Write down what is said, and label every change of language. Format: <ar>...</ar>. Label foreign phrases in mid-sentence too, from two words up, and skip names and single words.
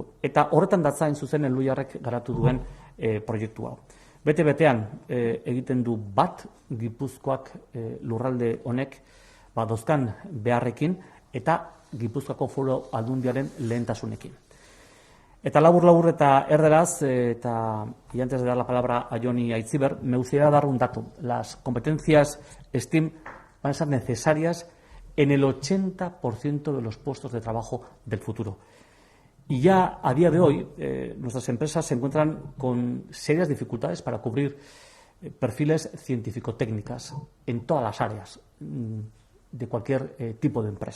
<eu>Eta horretan datzain zuzen Elhuyarrek garatu duen proiektu hau. Bete-betean egiten du bat Gipuzkoak lurralde honek dauzkan beharrekin eta Gipuzkoako Foru Aldundiaren lehentasunekin. Eta labur eta erderaz,</eu> <es>y antes de dar la palabra a Johnny Aitziber, me gustaría dar un dato. Las competencias STEAM van a ser necesarias en el 80% de los puestos de trabajo del futuro. Y ya a día de hoy, nuestras empresas se encuentran con serias dificultades para cubrir perfiles científico-técnicas en todas las áreas de cualquier tipo de empresa.</es>